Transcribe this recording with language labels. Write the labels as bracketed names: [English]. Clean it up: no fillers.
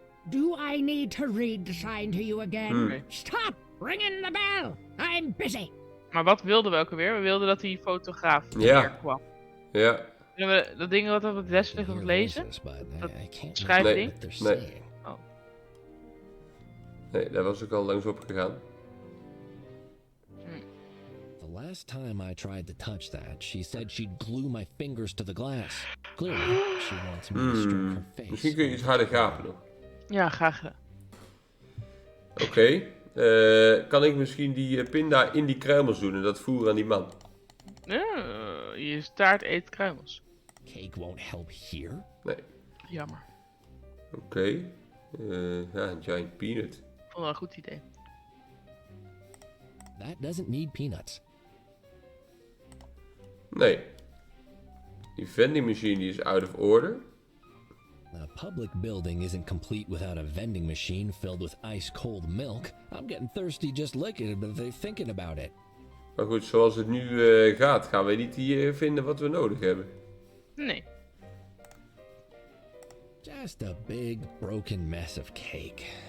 [English] Do I need to read the sign to you again? [Dutch] Nee. [English] Stop ringing the bell. I'm busy. [Dutch] Maar wat wilden we ook alweer? We wilden dat die fotograaf Ja. hier kwam. Ja. Kunnen we dat ding wat op het les ligt nog lezen? Dat schrijfding? Nee. Oh. Nee, daar was ik al langs op gegaan. [English] The last time I tried to touch that, she said she'd glue my fingers to the glass. Clearly, she wants me to stroke her face. [Dutch] Misschien kun je iets harder gapen nog. Ja, graag gedaan. Oké. Kan ik misschien die pinda in die kruimels doen en dat voeren aan die man? Je staart eet kruimels. [English] Cake won't help here. [Dutch] Nee. Jammer. Oké. Ja, een [English] giant peanut. [Dutch] Ik vond het wel een goed idee. [English] That doesn't need peanuts. [Dutch] Nee. Die vending machine die is [English] out of order. A public building isn't complete without a vending machine filled with ice-cold milk. I'm getting thirsty just looking at it, thinking about it. [Dutch] Maar goed, zoals het nu gaat, gaan we niet hier vinden wat we nodig hebben. Nee. [English] Just a big broken mess of cake.